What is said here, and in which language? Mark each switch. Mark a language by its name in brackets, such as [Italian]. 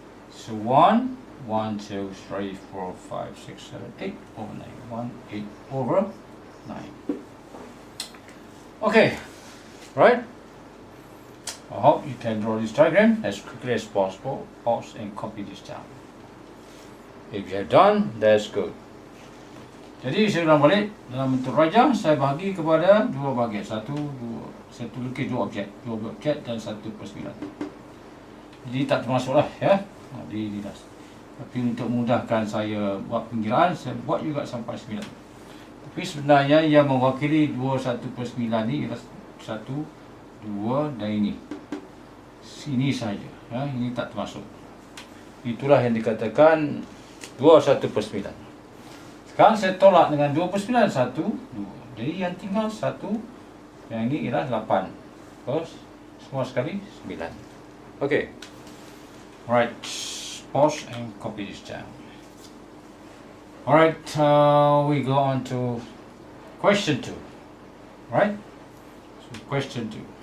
[English] So 1, 2, 3, 4, 5, 6, 7, 8/9. 8/9. Okay, right? I hope you can draw this diagram as quickly as possible. Pause and copy this down. If you have done, that's good. [Malay] Jadi saya ulang balik, dalam bentuk raja saya bahagi kepada dua bahagian. Satu lukis dua objek dan 1/9. Jadi tak termasuklah ya. Di dinas. Tapi untuk memudahkan saya buat pengiraan, saya buat juga sampai 9. Tapi sebenarnya yang mewakili 2/9 ni ialah 1, 2 dan ini. Ini saja ya, ini tak termasuk. Itulah yang dikatakan 2/9. Sekarang saya tolak dengan 2/9, 1, 2. Jadi yang tinggal 1, yang ini ialah 8. Terus semua sekali 9. Okay. [English] Alright, pause and copy this down. Alright, we go on to question 2. Right? So question 2.